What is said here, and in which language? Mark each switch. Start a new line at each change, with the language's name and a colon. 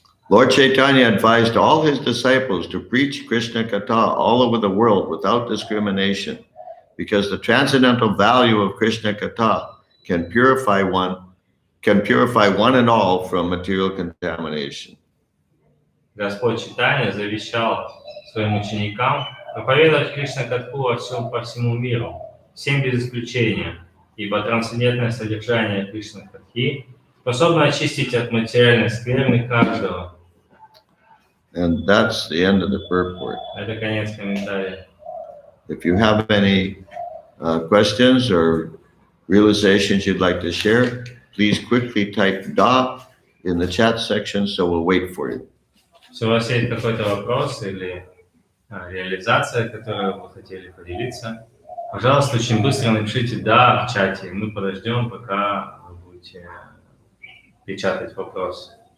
English: Lord Chaitanya advised all his disciples to preach Krishna Katha all over the world without discrimination, because the transcendental value of Krishna Katha can purify one and all from material contamination.
Russian: Господь Чайтанья завещал своим ученикам проповедовать Кришна-катху по всему миру, всем без исключения, ибо трансцендентное содержание Кришна-катхи способно очистить от материальной скверны каждого.
English: And that's the end of the purport.
Russian: Это конец комментария.
English: If you have any questions or realizations you'd like to share, please quickly type "da" in the chat section, so we'll wait for you.
Russian: Если у вас есть какой-то вопрос или реализация, которой вы хотели поделиться, пожалуйста, очень быстро напишите «да» в чате, и мы подождем, пока вы будете печатать вопрос.